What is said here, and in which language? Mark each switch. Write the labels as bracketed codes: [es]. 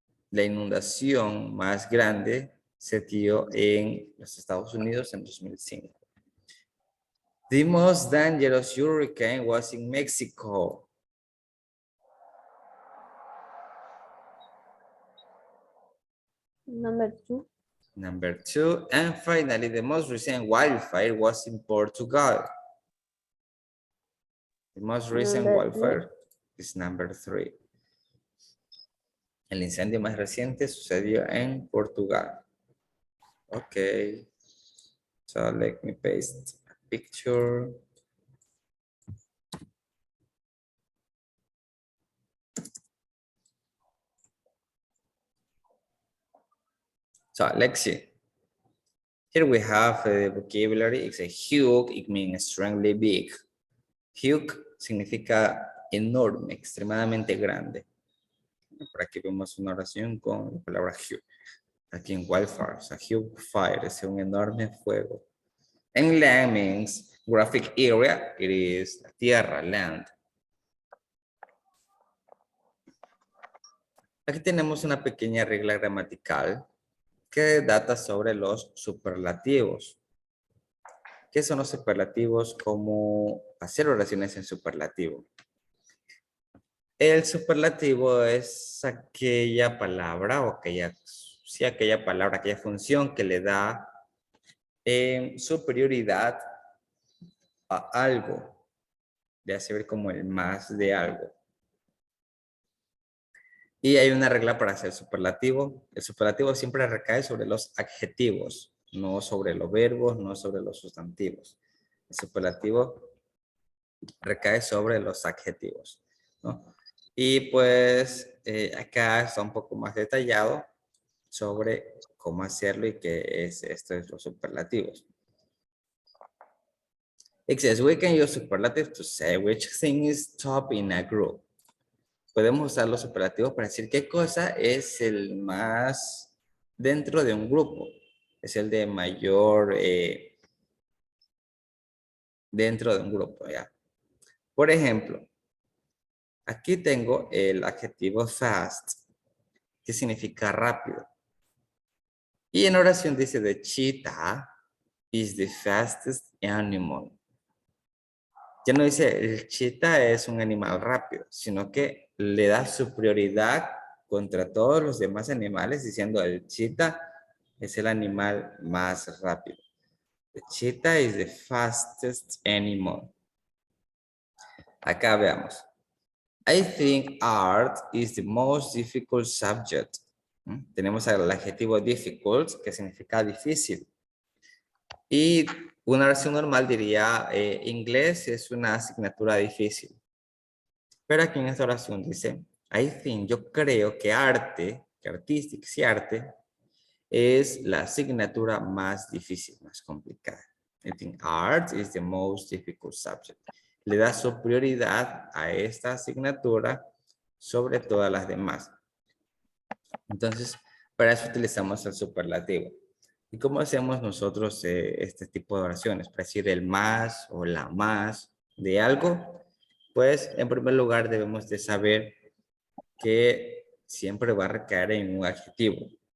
[es] La inundación más grande se dio en los Estados Unidos en 2005. [en] The most dangerous hurricane was in Mexico. Number 2. Number 2. And finally, the most recent wildfire was in Portugal. The most recent Number wildfire is number 3. [es] El incendio más reciente sucedió en Portugal. [en] Okay. So let me paste a picture. So let's see. Here we have the vocabulary. It's a huge. It means extremely big. Huge [es] significa enorme, extremadamente grande. Por aquí vemos una oración con la palabra huge. Aquí en wildfire, o sea, [en] huge fire, [es] es un enorme fuego. [en] And land means graphic area, it is [es] la tierra, [en] land. [es] Aquí tenemos una pequeña regla gramatical que data sobre los superlativos. ¿Qué son los superlativos? Cómo hacer oraciones en superlativo. El superlativo es aquella palabra o aquella palabra, aquella función que le da superioridad a algo. Le hace ver como el más de algo. Y hay una regla para hacer superlativo. El superlativo siempre recae sobre los adjetivos, no sobre los verbos, no sobre los sustantivos. El superlativo recae sobre los adjetivos, ¿no? Y pues acá está un poco más detallado sobre cómo hacerlo y qué es esto de los superlativos. [en] It says, we can use superlatives to say which thing is top in a group. [es] Podemos usar los superlativos para decir qué cosa es el más dentro de un grupo. Es el de mayor dentro de un grupo, ¿ya? Por ejemplo, aquí tengo el adjetivo fast, que significa rápido. Y en oración dice, [en] the cheetah is the fastest animal. [es] Ya no dice, el cheetah es un animal rápido, sino que le da superioridad contra todos los demás animales, diciendo, el cheetah es el animal más rápido. [en] The cheetah is the fastest animal. [es] Acá veamos. [en] I think art is the most difficult subject. [es] Tenemos el adjetivo difficult, que significa difícil. Y una oración normal diría, inglés es una asignatura difícil. Pero aquí en esta oración dice, [en] I think, [es] yo creo que arte, que artística, sí, arte, es la asignatura más difícil, más complicada. [en] I think art is the most difficult subject. [es] Le da superioridad a esta asignatura sobre todas las demás. Entonces, para eso utilizamos el superlativo. ¿Y cómo hacemos nosotros este tipo de oraciones? Para decir el más o la más de algo, pues en primer lugar debemos de saber que siempre va a recaer en un adjetivo.